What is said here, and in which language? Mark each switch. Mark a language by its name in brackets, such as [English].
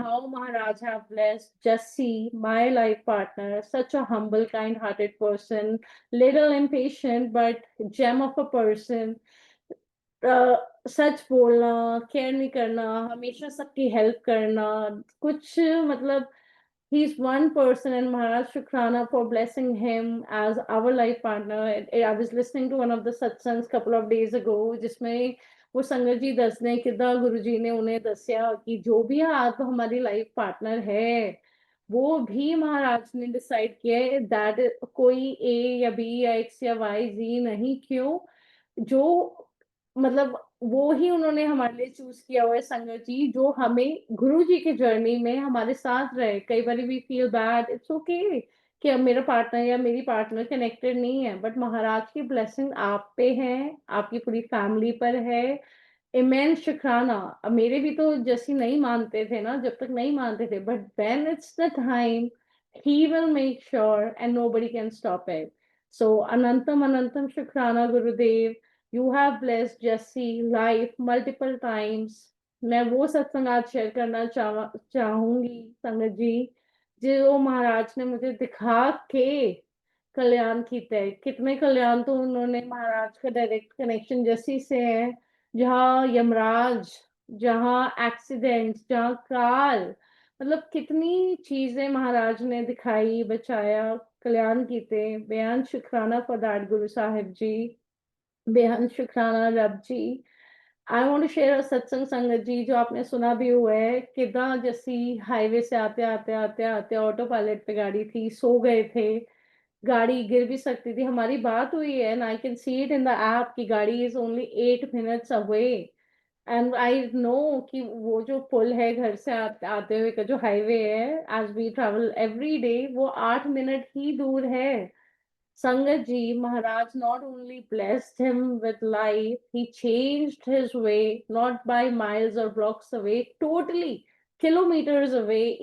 [English] How Maharaj have blessed Jassi, my life partner, such a humble, kind hearted person, little impatient but gem of a person. [Hindi] सच बोलना, care नहीं करना, हमेशा सबकी help करना, कुछ मतलब [English] he's one person. And Maharaj, Shukrana for blessing him as our life partner. I was listening to one of the satsangs couple of days ago, [Hindi] जिसमें वो संगत जी दसने किदा गुरु जी ने उन्हें दसिया कि जो भी आप हमारी लाइफ पार्टनर है, वो भी महाराज ने डिसाइड किया है दैट कोई ए या बी या एक्स या वाई जी नहीं. क्यों? जो मतलब वो ही उन्होंने हमारे लिए चूज किया हुआ है संगत जी, जो हमें गुरु जी की जर्नी में हमारे साथ रहे. कई बार [English] we feel bad, it's okay [Hindi] कि अब मेरा पार्टनर या मेरी पार्टनर कनेक्टेड नहीं है, बट महाराज की ब्लेसिंग आप पे है, आपकी पूरी फैमिली पर है. इमेंस शुक्राना. अब मेरे भी तो जैसी नहीं मानते थे ना, जब तक नहीं मानते थे, but [English] When it's the time he will make sure and nobody can stop it. [Hindi] सो अनंतम अनंतम शुक्राना गुरुदेव. [English] You have blessed Jessie life multiple times. [Hindi] मैं वो सत्संग आज शेयर करना चाहूंगी संगत जी, जो महाराज ने मुझे दिखा के कल्याण कीता है. कितने कल्याण तो उन्होंने, महाराज का डायरेक्ट कनेक्शन जस्सी से है. जहाँ यमराज, जहाँ एक्सीडेंट्स, जहाँ काल, मतलब कितनी चीजें महाराज ने दिखाई, बचाया, कल्याण कीते. बेअंत शुक्राना फॉर दैट गुरु साहिब जी. बेहद शुक्राना रब जी. [English] I want to share [Hindi] सत्संग संगत जी, जो आपने सुना भी हुआ है. किदा जैसी हाईवे से आते आते आते आते ऑटो पायलट पे गाड़ी थी, सो गए थे, गाड़ी गिर भी सकती थी. हमारी बात हुई है [English] and I can see it in the app [Hindi] कि गाड़ी [English] Is only 8 minutes away. [Hindi] And I know कि वो जो पुल है घर से आते हुए का जो हाईवे है, [English] as we travel every day, [Hindi] वो 8 मिनट ही दूर है. [English] Sangat ji, Maharaj not only blessed him with life, he changed his way, not by miles or blocks away, totally kilometers away.